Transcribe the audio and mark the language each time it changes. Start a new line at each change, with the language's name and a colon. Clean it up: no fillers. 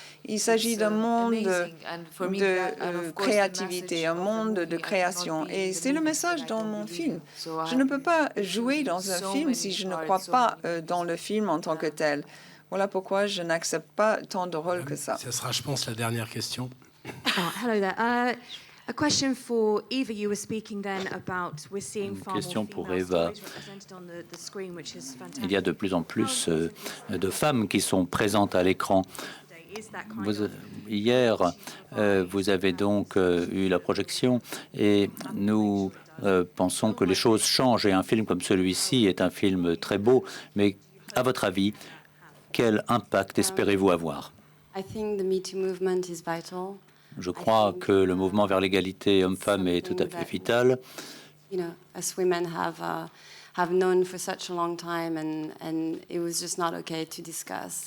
French: Il s'agit d'un monde de créativité, un monde de création. Et c'est le message dans mon film. Je ne peux pas jouer dans un film si je ne crois pas dans le film en tant que tel. Voilà pourquoi je n'accepte pas tant de rôles que ça. Ce sera, je pense, la dernière question.
English: Hello there. A question for Eva. You were speaking then about we're seeing far more
French: Question pour
English: female
French: Eva.
English: stories represented on the screen, which is fantastic.
French: Il y a de plus en plus de femmes qui sont présentes à l'écran. Hier, vous avez donc eu la projection et nous pensons que les choses changent et un film comme celui-ci est un film très beau, mais à votre avis, quel impact espérez-vous avoir?
English: I think the Me Too movement is vital.
French: Je crois que le mouvement vers l'égalité homme-femme est tout à fait vital.
English: You know, us women have known for such a long time, and it was just not okay to discuss.